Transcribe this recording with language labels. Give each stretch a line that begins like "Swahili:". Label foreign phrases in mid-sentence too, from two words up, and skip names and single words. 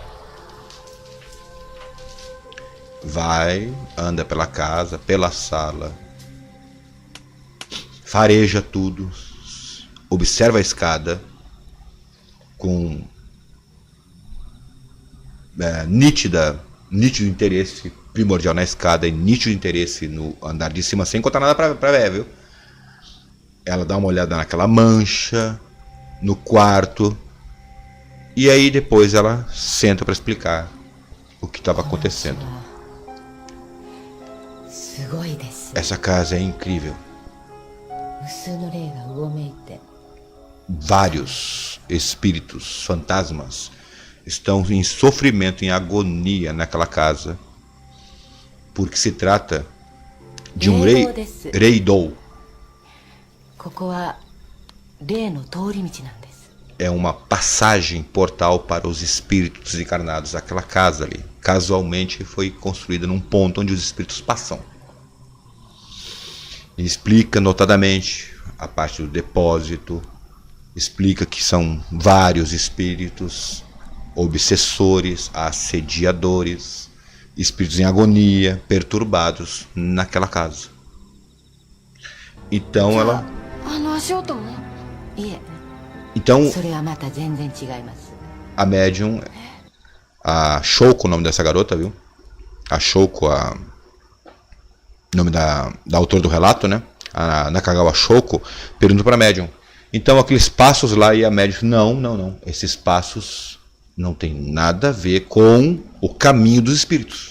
Portuguese: Vai, anda pela casa, pela sala, fareja tudo, observa a escada com nítido interesse primordial na escada e nítido interesse no andar de cima, sem contar nada pra ver, viu? Ela dá uma olhada naquela mancha, no quarto, e aí depois ela senta para explicar o que estava acontecendo.
Japanese: すごいです。
Portuguese: Essa casa é incrível.
Japanese: 無数の霊がうごめいて
Portuguese: Vários espíritos, fantasmas, estão em sofrimento, em agonia naquela casa, porque se trata de um rei Dou.
Japanese: ここは霊の通り道なんです。
Portuguese: É uma passagem, portal para os espíritos encarnados. Aquela casa ali, casualmente, foi construída num ponto onde os espíritos passam. E explica notadamente a parte do depósito, explica que são vários espíritos, obsessores, assediadores, espíritos em agonia, perturbados naquela casa. Então ela...
Japanese: あの足音もいえ
Portuguese: Então
Japanese: それはまた全然違います。
Portuguese: a médium, a Shoko, o nome dessa garota, viu? A Shoko, nome da autora do relato, né? A Nakagawa Shoko, perguntou para a médium. Então aqueles passos lá, e a médium, não. Esses passos não tem nada a ver com o caminho dos espíritos.